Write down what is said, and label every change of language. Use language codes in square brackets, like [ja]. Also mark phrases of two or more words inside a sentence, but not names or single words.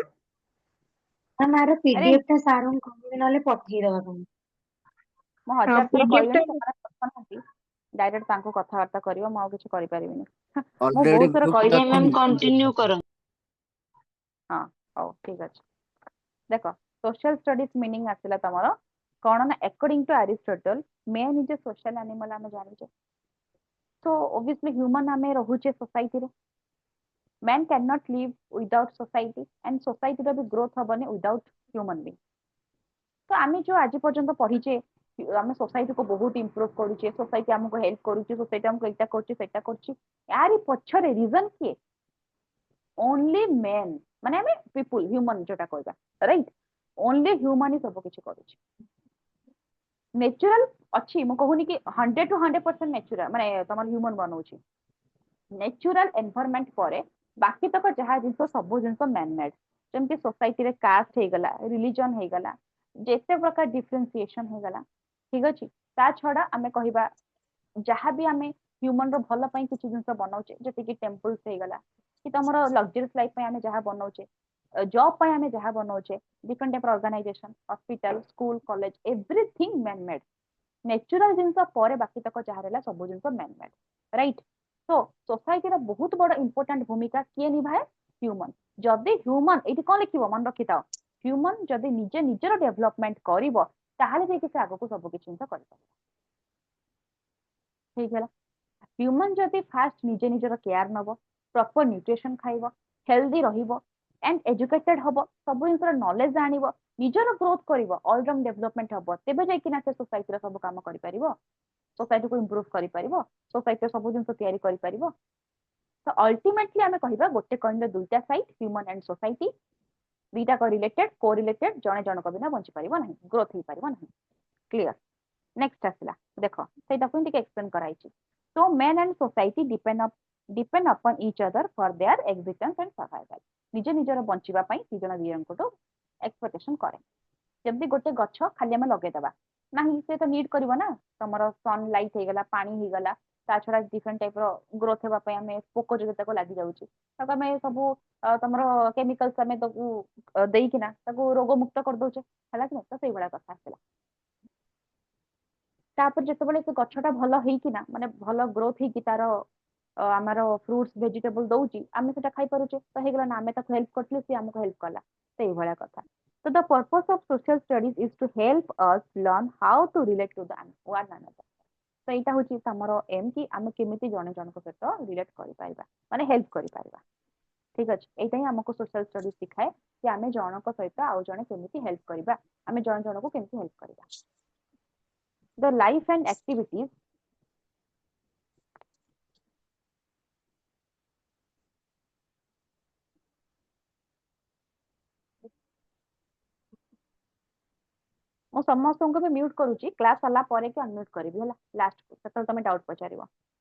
[or] ଆର ଆରେ ପିଡିଏଫ ଟା ସାରଙ୍କୁ କହିବେ ନହେଲେ ପଠେଇଦବା ପାଇଁ ମୁଁ 1000 ଥର ପିଡିଏଫ ଟା କହିଲିଣି ସେମାନେ ପଠାନାହାନ୍ତି ଡାଇରେକ୍ଟ ତାଙ୍କୁ କଥାବାର୍ତ୍ତା କରିବ ମୁଁ ଆଉ କିଛି କରିପାରିବିନି ମୁଁ ଅଲରେଡି ବହୁତ ଥର ଗ୍ରୁପ କହିଲି ଆଜ୍ଞା ଟା ମ୍ୟାମ କଣ୍ଟିନ୍ୟू କରନ୍ତୁ ହଁ ହଉ ଠିକ ଅଛି ଦେଖ [en] social studies meaning [or] ଆସିଲା ତମର କଉଣ ନା [en] according to Aristotle man is a social animal [or] ଆମେ ଜାଣିଛେ ତ [en] obviously human [or] ଆମେ ରହୁଛେ ସୋସାଇଟି ରେ [en] Man cannot live without society and society [or] ର ବି growth ହବନି [en] without human being। [or] ତ ଆମେ ଯୋଉ ଆଜି ପର୍ଯ୍ୟନ୍ତ ପଢିଛେ ଆମେ society କୁ ବହୁତ improve କରୁଛେ, society ଆମକୁ help କରୁଛି, society ଆମକୁ ଏଇଟା କରୁଛି ସେଇଟା କରୁଛି, ୟାରି ପଛରେ reason କିଏ? [en] only men, [or] ମାନେ ଆମେ people human ଯୋଉଟା କହିବା, right? [en] only human [or] ହିଁ ସବୁ କିଛି କରୁଛି। natural ଅଛି, ମୁଁ କହୁନି କି 100 to 100% natural ମାନେ ତମର human ବନଉଛି। [en] natural environment [or] ପରେ ବାକି ତକ ଯାହା ଜିନିଷ ସବୁ ଜିନିଷ [en] man made। [or] ଯେମିତି society ରେ caste ହେଇଗଲା, religion ହେଇଗଲା, ଯେତେ ପ୍ରକାର differentiation ହେଇଗଲା, ଠିକ ଅଛି। ତା ଛଡା ଆମେ କହିବା ଯାହା ବି ଆମେ human ର ଭଲ ପାଇଁ କିଛି ଜିନିଷ ବନାଉଛେ, ଯେତିକି temples ହେଇଗଲା କି ତମର [en] luxurious life [or] ପାଇଁ ଆମେ ଯାହା ବନାଉଛେ, job ପାଇଁ ଆମେ ଯାହା ବନାଉଛେ, [en] different type organization, hospital, school, college, everything man made। [or] natural ଜିନିଷ ପରେ ବାକି ତକ ଯାହା ରହିଲା ସବୁ ଜିନିଷ [en] man made, right? [or] so society ର ବହୁତ ବଡ important ଭୂମିକା କିଏ ନିଭାଏ? human। ଯଦି human ଏଇଠି କଣ ଲେଖିବ ମନେ ରଖିଥାଅ, human ଯଦି ନିଜେ ନିଜର development କରିବ ତାହେଲେ ଯାଇକି ସେ ଆଗକୁ ସବୁ କିଛି ଜିନିଷ କରିପାରିବ। ହେଇଗଲା। human ଯଦି ଫାଷ୍ଟ ନିଜେ ନିଜର କେୟାର ନବ, [en] proper nutrition [or] ଖାଇବ, ହେଲ୍ଦି ରହିବ [en] and educated [or] ହବ, ସବୁ ଜିନିଷର ନଲେଜ ଆଣିବ, ନିଜର ଗ୍ରୋଥ କରିବ, [en] allround development [or] ହବ, ତେବେ ଯାଇକିନା ସେ ସୋସାଇଟିର ସବୁ କାମ କରିପାରିବ, ସୋସାଇଟିକୁ ଇମ୍ପ୍ରୁଭ କରିପାରିବ, ସୋସାଇଟିର ସବୁ ଜିନିଷ ତିଆରି କରିପାରିବ। ତ ଅଲ୍ଟିମେଟଲି ଆମେ କହିବା ଗୋଟେ କଏନର ଦୁଇଟା ସାଇଡ, [en] human and society, [or] ଦିଟାକ ରିଲେଟେଡ, କୋରିଲେଟେଡ, ଜଣେ ଜଣକ ବିନା ବଞ୍ଚି ପାରିବ ନାହିଁ, ଗ୍ରୋଥ ହେଇପାରିବ ନାହିଁ। କ୍ଲିୟର? ନେକ୍ସଟ ଆସିଲା ଦେଖ, ସେଇଟାକୁ ହିଁ ଟିକେ ଏକ୍ସପ୍ଲେନ କରାଯାଇଛି। [en] So men and society depend upon each other for their existence and survival। [or] ନିଜ ନିଜର ବଞ୍ଚିବା ପାଇଁ ଦି ଜଣ ଦି ଜଣଙ୍କଠୁ ଏକ୍ସପେକ୍ଟେସନ କରେ। ଯେମିତି ଗୋଟେ ଗଛ ଖାଲି ଆମେ ଲଗେଇଦବା ନାହିଁ, ସେ ତ ନିଡ୍ କରିବ ନା, ତମର ସନଲାଇଟ ହେଇଗଲା, ପାଣି ହେଇଗଲା, ତା ଛଡା [en] different type [or] ର ଗ୍ରୋଥ ହେବା ପାଇଁ ଆମେ ପୋକ ଯୋଗ ତାକୁ ଲାଗି ଯାଉଛି, ତାକୁ ଆମେ ସବୁ ତମର କେମିକାଲ୍ସ ଆମେ ତାକୁ ଦେଇକିନା ତାକୁ ରୋଗ ମୁକ୍ତ କରିଦଉଛେ, ହେଲା କି ନାହିଁ? ତ ସେଇଭଳିଆ କଥା ଆସିଲା। ତାପରେ ଯେତେବେଳେ ସେ ଗଛଟା ଭଲ ହେଇକିନା ମାନେ ଭଲ ଗ୍ରୋଥ ହେଇକି ତାର ଆମର [en] fruits vegetable [or] ଦଉଛି, ଆମେ ସେଟା ଖାଇପାରୁଛେ, ତ ହେଇଗଲା ନା, ଆମେ ତାକୁ ହେଲ୍ପ କରିଥିଲେ, ସେ ଆମକୁ ହେଲ୍ପ କଲା, ସେଇଭଳିଆ କଥା। [en] ତ the purpose of social studies is to help us learn how to relate to one another। [or] ତ ଏଇଟା ହଉଛି ତମର ଏମ୍ କି ଆମେ କେମିତି ଜଣେ ଜଣଙ୍କ ସହିତ ରିଲେଟ କରିପାରିବା, ମାନେ ହେଲ୍ପ କରିପାରିବା, ଠିକ ଅଛି। ଏଇଟା ହିଁ ଆମକୁ [en] social studies [or] ଶିଖାଏ କି ଆମେ ଜଣଙ୍କ ସହିତ ଆଉ ଜଣେ କେମିତି ହେଲ୍ପ କରିବା, ଆମେ ଜଣେ ଜଣଙ୍କୁ କେମିତି ହେଲ୍ପ କରିବା। [en] The life and activities [or] ମୁଁ ସମସ୍ତଙ୍କୁ ବି ମ୍ୟୁଟ କରୁଛି, କ୍ଲାସ ସରିଲା ପରେ କି ଅନମ୍ୟୁଟ କରିବି, ହେଲା ଲାଷ୍ଟ ସେତେବେଳେ ତମେ ଡାଉଟ ପଚାରିବ।